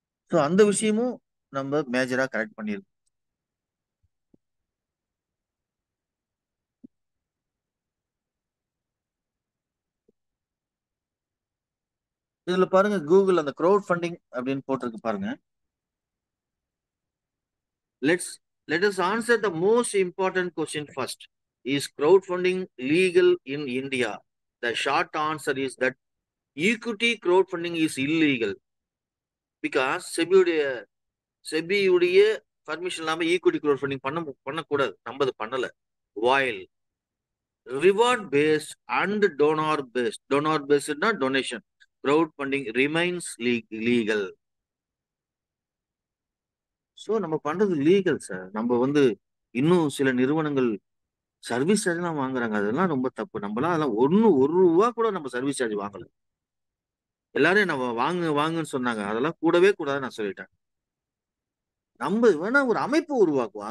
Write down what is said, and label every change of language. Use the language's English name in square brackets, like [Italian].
[Tamil] So அந்த விஷயமும் நம்ம மேஜரா கரெக்ட் பண்ணிருக்கோம். இதுல பாருங்க கூகுள் அந்த க்ரௌட் ஃபண்டிங் அப்படின்னு போட்டிருக்கு பாருங்க. [English] let us answer the most important question first. Is crowdfunding legal in India? The short answer is that equity crowdfunding is illegal because [Tamil] செபியுடைய permission இல்லாம ஈக்விட்டி crowdfunding பண்ணக்கூடாது. நம்ம அது பண்ணல. [English] while reward based and donor based donation crowdfunding remains legal. [Tamil] So நம்ம பண்றது legal sir. நம்ம வந்து இன்னும் சில நிறுவனங்கள் சர்வீஸ் சார்ஜ் எல்லாம் வாங்குறாங்க. அதெல்லாம் ரொம்ப தப்பு. நம்மளாம் அதெல்லாம் ஒரு ரூபா கூட நம்ம சர்வீஸ் சார்ஜ் வாங்கல. எல்லாரும் நம்ம வாங்குன்னு சொன்னாங்க. அதெல்லாம் கூடவே கூடாது நான் சொல்லிட்டேன். நம்ம வேணா ஒரு அமைப்பு உருவாக்குவோம்.